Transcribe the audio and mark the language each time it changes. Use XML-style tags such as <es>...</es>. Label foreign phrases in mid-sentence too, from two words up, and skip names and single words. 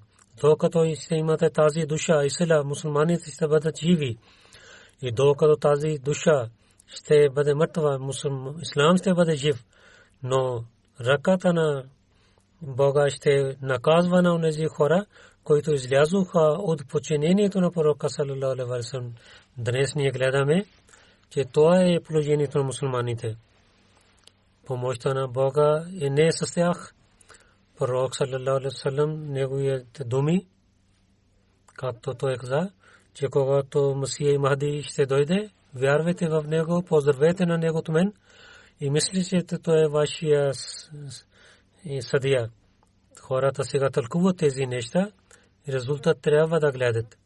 <bg>Докато ще имате тази душа и сила, мусулманите ще бъдат живи. И докато тази душа ще бъде мъртва, ислам ще бъде жив. Но ръката на Бога ще наказва на онези хора, които излязоха от подчинението на пророка</bg> <ar>صلى الله عليه وسلم.</ar> <bg>Днес ние гледаме, че това е положението на мусулманите. Помощта на Бога е не с тях. Пророк</bg> <ar>صلى الله عليه وسلم,</ar> <bg>неговите думи, както той каза, че когато Масия и Махди ще дойде, вярвайте в него, поздравете на него от мен и мислите, че той е вашия съдия. Хората сега тълкуват тези неща и резултат трябва да гледат.</bg>